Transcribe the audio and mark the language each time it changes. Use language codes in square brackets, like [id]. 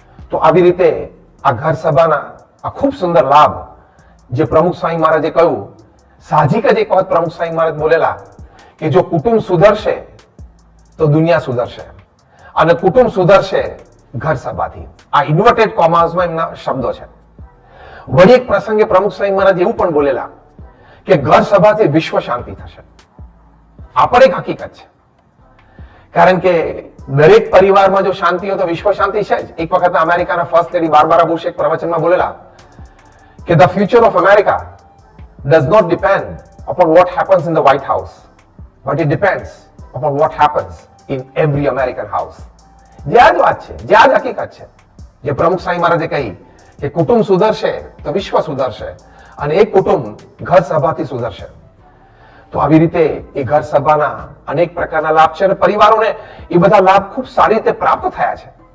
[gu] તો આવી રીતે આ ઘર સભાના આ ખૂબ સુંદર લાભ જે પ્રમુખ સ્વામી મહારાજે કહ્યું, સાહજિક જ એક વખત પ્રમુખ સ્વામી મહારાજ બોલેલા કે જો કુટુંબ સુધરશે તો દુનિયા સુધરશે અને કુટુંબ સુધરશે ઘર સભાથી. આ ઇન્વર્ટેડ કોમાસમાં એમના શબ્દો છે. વળી એક પ્રસંગે પ્રમુખ સ્વામી મહારાજ એવું પણ બોલેલા કે ઘર સભાથી વિશ્વ શાંતિ થશે. આ પણ એક હકીકત છે. કારણ કે દરેક પરિવારમાં જો શાંતિ હોય તો વિશ્વ શાંતિ છે જ. એક વખત અમેરિકાના ફર્સ્ટ લેડી બાર્બારા બુશ એક પ્રવચનમાં બોલેલા કે [en] the future of America does not depend upon what happens in the White House, but it depends upon what happens in every American house. [gu] જે આ જ વાત છે, જે આ જ હકીકત છે, જે પ્રમુખ સ્વામી મહારાજે કહી કે કુટુંબ સુધરશે તો વિશ્વ સુધરશે અને એક કુટુંબ ઘર સભાથી સુધરશે. તો આવી રીતે એ ઘર સભાના અનેક પ્રકારના લાભ છે અને પરિવારોને એ બધા લાભ ખૂબ સારી રીતે પ્રાપ્ત થયા છે.